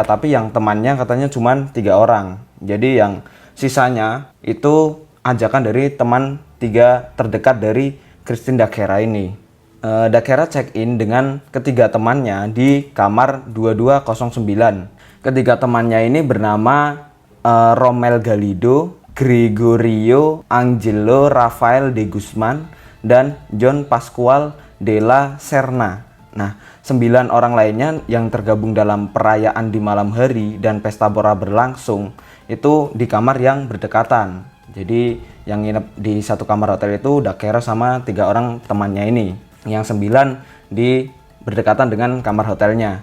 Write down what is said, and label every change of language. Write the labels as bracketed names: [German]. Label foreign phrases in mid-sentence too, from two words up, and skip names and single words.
[Indonesian] Tapi yang temannya katanya cuma 3 orang. Jadi yang sisanya itu ajakan dari teman 3 terdekat dari Christine Dakera ini. Dakera check-in dengan ketiga temannya di kamar 2209. Ketiga temannya ini bernama Romel Galido, Gregorio Angelo Rafael de Guzman, dan John Pascual de la Serna. Nah, 9 orang lainnya yang tergabung dalam perayaan di malam hari dan pesta pora berlangsung itu di kamar yang berdekatan. Jadi yang nginep di satu kamar hotel itu Dakera sama 3 orang temannya ini. Yang 9 di berdekatan dengan kamar hotelnya.